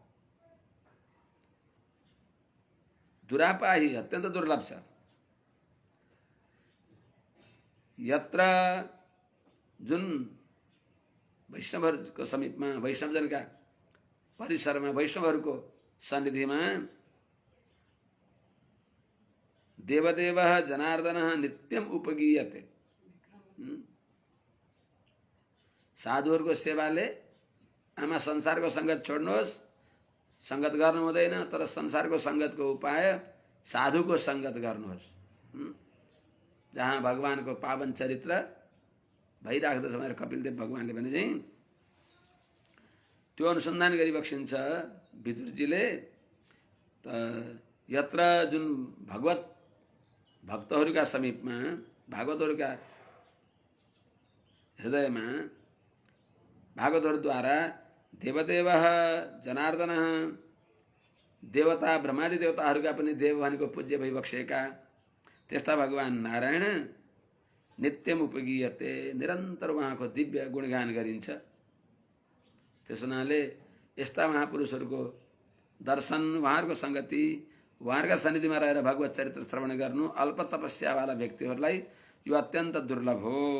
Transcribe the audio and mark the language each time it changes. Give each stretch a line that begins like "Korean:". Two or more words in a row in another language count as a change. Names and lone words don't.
Nepali: दुरापा ही अत्यन्त दुर्लभ छ। यत्र जुन वैष्णवहरूको समीपमा वैष्णवजनका परिसरमा वैष्णवहरूको सन्निधिमा
Sanskrit: देवदेवः जनार्दनः नित्यम उपगीयते।
Nepali: साधुहरूको सेवाले आमा संसारको सङ्गत छोड्नुहोस्, सङ्गत गर्नु हुँदैन, तर संसारको सङ्गतको उपाय साधुको सङ्गत गर्नुहोस्, जहाँ भगवानको पावन चरित्र भइराख्दछ भनेर कपिलदेव भगवानले भने चाहिँ त्यो अनुसन्धान गरिबक्सिन्छ विदुरजीले। त यत्र जुन भगवत भक्तहरूका समीपमा भागवतहरूका हृदयमा भागवतहरूद्वारा
Sanskrit: देवदेवः जनार्दनः
Nepali: देवता ब्रह्मादि देवताहरूका पनि देव भनेको पूज्य भइबक्सेका त्यस्ता भगवान नारायण
Sanskrit: नित्यम उपगीयते
Nepali: निरन्तर उहाँको दिव्य गुणगान गरिन्छ। त्यसो हुनाले यस्ता महापुरुषहरूको दर्शन उहाँहरूको सङ्गति उहाँहरूका सन्निधिमा रहेर भगवत चरित्र श्रवण गर्नु अल्प तपस्यावाला व्यक्तिहरूलाई यो अत्यन्त दुर्लभ हो।